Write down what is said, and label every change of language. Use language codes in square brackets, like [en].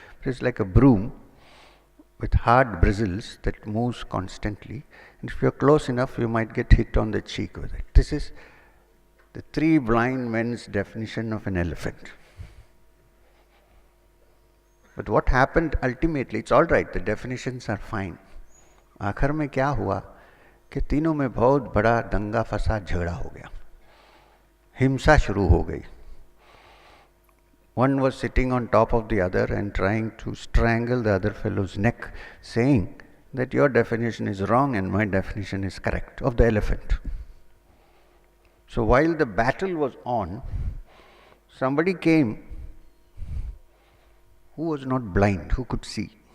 [en] It is like a broom with hard bristles that moves constantly. And if you're close enough, you might get hit on the cheek with it. This is the 3 blind men's definition of an elephant. But what happened ultimately, it's all right, the definitions are fine. [hi] आखिर में क्या हुआ कि तीनों में बहुत बड़ा दंगा फसाद झगड़ा हो गया, हिंसा शुरू हो गई. [en] One was sitting on top of the other and trying to strangle the other fellow's neck, saying that your definition is wrong and my definition is correct of the elephant. So while the battle was on, somebody came who was not blind, who could see.